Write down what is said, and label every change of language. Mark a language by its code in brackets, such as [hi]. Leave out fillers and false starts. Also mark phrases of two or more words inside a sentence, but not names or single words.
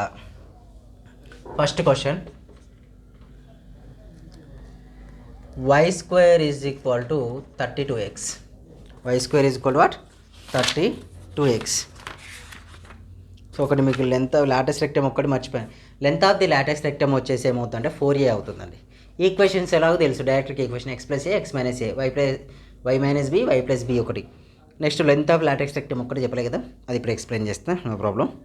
[en] first question, y² = 32x. y² = what? 32x. [te] సో ఒకటి మీకు [en] length latus rectum [te] ఒక్కటి మర్చిపోయాను. [en] length of the latus rectum [te] వచ్చేసి ఏమవుతుందంటే 4a అవుతుందండి. ఈక్వేషన్స్ ఎలాగో తెలుసు, [en] directrix equation [te] x + a, x - a, y - b, y + b ఒకటి. [en] next length of latus rectum [te] ఒక్కటి చెప్పలే కదా, అది ఇప్పుడు ఎక్స్ప్లెయిన్ చేస్తాను, [en] no problem.